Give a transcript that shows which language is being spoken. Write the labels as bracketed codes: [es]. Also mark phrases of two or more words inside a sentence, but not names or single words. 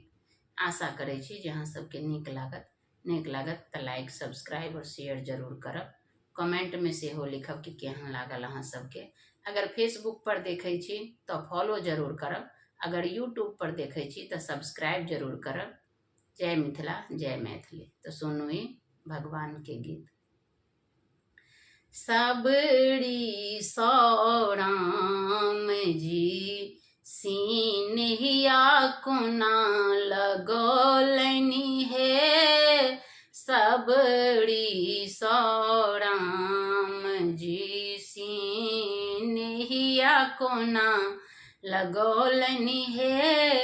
[mai] आशा करे छी जे अहाँ सबके नीक लागत तऽ [en] like subscribe [mai] और शेयर जरूर करब। कमेंट में सेहो लिखब कि केहन लागल अहाँ सबके। अगर फेसबुक पर देखे छी तो फॉलो जरूर करब, अगर यूट्यूब पर देखे छी तो सब्सक्राइब जरूर करब। जय मिथिला जय मैथिली। तो सुनू ई भगवान के गीत। सबरी सौ राम जी सीनहिया कोना लगौलनि हे। सबरी सौ राम जी सीनहिया कोना लगौलनि हे।